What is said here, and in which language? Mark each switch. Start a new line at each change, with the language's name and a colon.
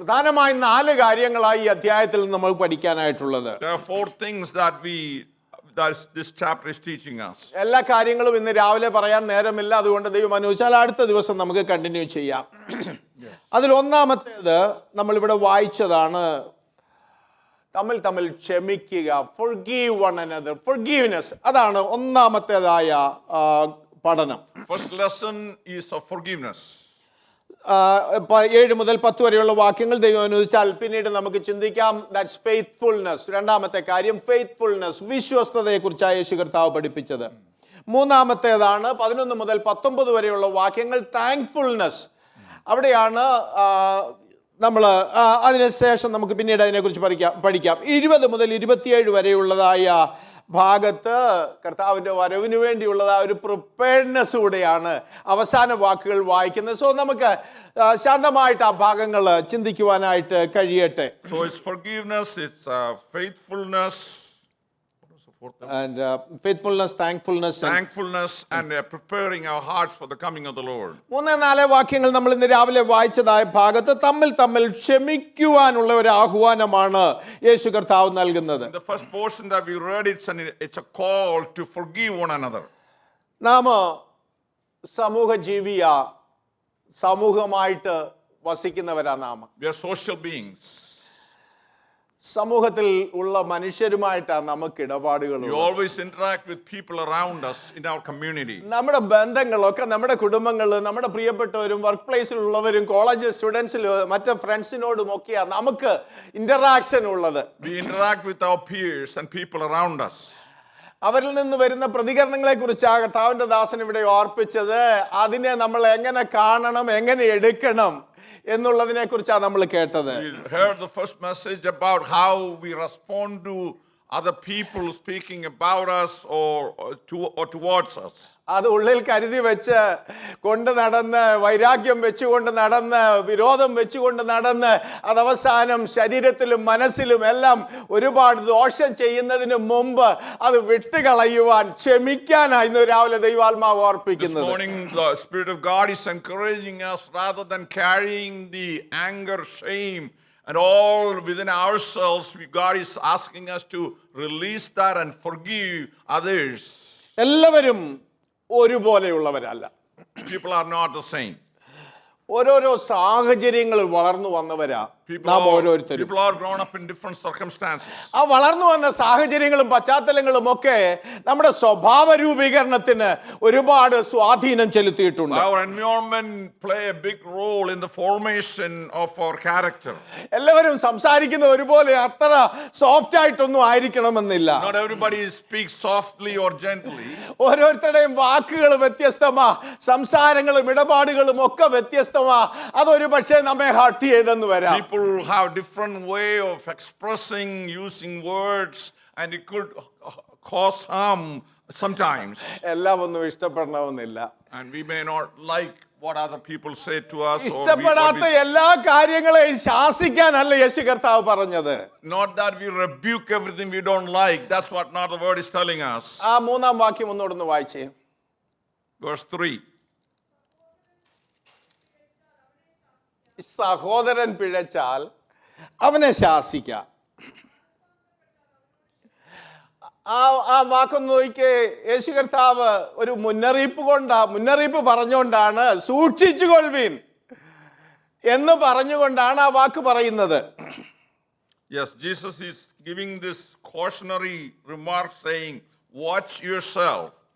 Malayalam: പ്രധാനമായി 4 കാര്യങ്ങളായി ഈ അധ്യായത്തിൽ നമ്മൾ പഠിക്കാനായിട്ടുള്ളത്.
English: There are 4 things that this chapter is teaching us.
Malayalam: എല്ലാ കാര്യങ്ങളും ഇന്ന് രാവിലെ പറയാൻ നേരമില്ല, അതുകൊണ്ട് ദൈവം അനുവദിച്ചാൽ അടുത്ത ദിവസം നമുക്ക് കണ്ടിന്യൂ ചെയ്യാം. അതിൽ ഒന്നാമത്തേത് നമ്മൾ ഇവിടെ വായിച്ചതാണ്, തമ്മിൽ ക്ഷമിക്കുക.
English: Forgive one another. Forgiveness.
Malayalam: അതാണ് ഒന്നാമത്തേതായ പഠനം.
English: First lesson is of forgiveness.
Malayalam: 7 മുതൽ 10 വരെയുള്ള വാക്യങ്ങൾ ദൈവം അനുവദിച്ചാൽ പിന്നീട് നമുക്ക് ചിന്തിക്കാം.
English: That's faithfulness.
Malayalam: രണ്ടാമത്തെ കാര്യം ഫെയ്ത്ത്ഫുൾനെസ്, വിശ്വസ്തതയെക്കുറിച്ചാണ് യേശു കർത്താവ് പഠിപ്പിച്ചത്. മൂന്നാമത്തേതാണ് 11 മുതൽ 19 വരെയുള്ള വാക്യങ്ങൾ താങ്ക്ഫുൾനെസ്. അവിടെയാണ് നമ്മൾ അതിനുശേഷം നമുക്ക് പിന്നീട് അതിനെക്കുറിച്ച് പഠിക്കാം. 20 മുതൽ 27 വരെയുള്ളതായ ഭാഗത്ത് കർത്താവിൻ്റെ വരവിന് വേണ്ടിയുള്ളത് ഒരു പ്രിപ്പയർനെസ് കൂടെയാണ് അവസാന വാക്കുകൾ വായിക്കുന്നത്. സോ നമുക്ക് ശാന്തമായിട്ട് ആ ഭാഗങ്ങൾ ചിന്തിക്കുവാനായിട്ട് കഴിയട്ടെ.
English: So it's forgiveness, it's faithfulness. What was the fourth one? And faithfulness, thankfulness, Thankfulness and preparing our hearts for the coming of the Lord.
Malayalam: 3-4 വാക്യങ്ങൾ നമ്മൾ ഇന്ന് രാവിലെ വായിച്ചതായ ഭാഗത്ത് തമ്മിൽ ക്ഷമിക്കുവാനുള്ള ഒരു ആഹ്വാനമാണ് യേശു കർത്താവ് നൽകുന്നത്.
English: In the first portion that we read, it's a call to forgive one another.
Malayalam: നാം സമൂഹ ജീവിയ സമൂഹമായിട്ട് വസിക്കുന്നവരാ നാം.
English: We are social beings.
Malayalam: സമൂഹത്തിൽ ഉള്ള മനുഷ്യരുമായിട്ടാണ് നമുക്ക് ഇടപാടുകൾ.
English: We always interact with people around us in our community.
Malayalam: നമ്മുടെ ബന്ധങ്ങളൊക്കെ നമ്മുടെ കുടുംബങ്ങൾ, നമ്മുടെ പ്രിയപ്പെട്ടവരും, വർക്ക് പ്ലേസിലുള്ളവരും, കോളേജ് സ്റ്റുഡൻസിലും മറ്റ് ഫ്രണ്ട്സിനോടും ഒക്കെയാണ് നമുക്ക് ഇന്ററാക്ഷൻ ഉള്ളത്.
English: We interact with our peers and people around us.
Malayalam: അവരിൽ നിന്ന് വരുന്ന പ്രതികരണങ്ങളെ കുറിച്ചാണ് കർത്താവിന്റെ ദാസൻ ഇവിടെ ഓർപ്പിച്ചത്. അതിനെ നമ്മൾ എങ്ങനെ കാണണം, എങ്ങനെ എടുക്കണം എന്നുള്ളതിനെ കുറിച്ചാണ് നമ്മൾ കേട്ടത്.
English: We heard the first message about how we respond to other people speaking about us or towards us.
Malayalam: അത് ഉള്ളിൽ കരുതി വെച്ച് കൊണ്ട് നടന്ന്, വൈരാഗ്യം വെച്ചുകൊണ്ട് നടന്ന്, വിരോധം വെച്ചുകൊണ്ട് നടന്ന്, അത് അവസാനം ശരീരത്തിലും മനസ്സിലും എല്ലാം ഒരുപാട് ദോഷം ചെയ്യുന്നതിന് മുമ്പ് അത് വിട്ടുകളയുവാൻ, ക്ഷമിക്കാനായി ഇന്ന് രാവിലെ ദൈവാത്മാവ്
English: This
Malayalam: ഓർപ്പിക്കുന്നത്.
English: morning, the Spirit of God is encouraging us rather than carrying the anger, shame, and all within ourselves. God is asking us to release that and forgive others.
Malayalam: എല്ലാവരും ഒരുപോലെയുള്ളവരല്ല.
English: People are not the same.
Malayalam: ഓരോരോ സാഹചര്യങ്ങൾ വളർന്നു വന്നവരാ നാം ഓരോരുത്തരും.
English: People are grown up in different circumstances.
Malayalam: ആ വളർന്നു വന്ന സാഹചര്യങ്ങളും പശ്ചാത്തലങ്ങളും ഒക്കെ നമ്മുടെ സ്വഭാവ രൂപീകരണത്തിന് ഒരുപാട് സ്വാധീനം ചെലുത്തിയിട്ടുണ്ട്.
English: Our environment play a big role in the formation of our character.
Malayalam: എല്ലാവരും സംസാരിക്കുന്ന ഒരുപോലെ അത്ര സോഫ്റ്റ് ആയിട്ടൊന്നും ആയിരിക്കണമെന്നില്ല.
English: Not everybody speaks softly or gently.
Malayalam: ഓരോരുത്തരുടെയും വാക്കുകൾ വ്യത്യസ്തമാ, സംസാരങ്ങളും ഇടപാടുകളും ഒക്കെ വ്യത്യസ്തമാ. അതൊരു പക്ഷേ നമ്മെ ഹർട്ട് ചെയ്തെന്ന് വരാം.
English: People have different way of expressing, using words, and it could cause harm sometimes.
Malayalam: എല്ലാം ഒന്നും ഇഷ്ടപ്പെടണമെന്നില്ല.
English: And we may not like what other people say to us.
Malayalam: ഇഷ്ടപ്പെടാത്ത എല്ലാ കാര്യങ്ങളെയും ശാസിക്കാനല്ല യേശു കർത്താവ് പറഞ്ഞത്.
English: Not that we rebuke everything we don't like. That's what not the word is telling us.
Malayalam: ആ 3-ാം വാക്യം ഒന്നുകൂടെ വായിച്ചേ.
English: Verse 3.
Malayalam: സഹോദരൻ പിഴച്ചാൽ അവനെ ശാസിക്കാം. ആ വാക്കൊന്ന് നോക്കിയേ. യേശു കർത്താവ് ഒരു മുന്നറിയിപ്പ് പറഞ്ഞുകൊണ്ടാണ് സൂക്ഷിച്ചുകൊള്ളുവീൻ എന്ന് പറഞ്ഞുകൊണ്ടാണ് ആ വാക്ക് പറയുന്നത്.
English: Yes, Jesus is giving this cautionary remark saying, watch yourself.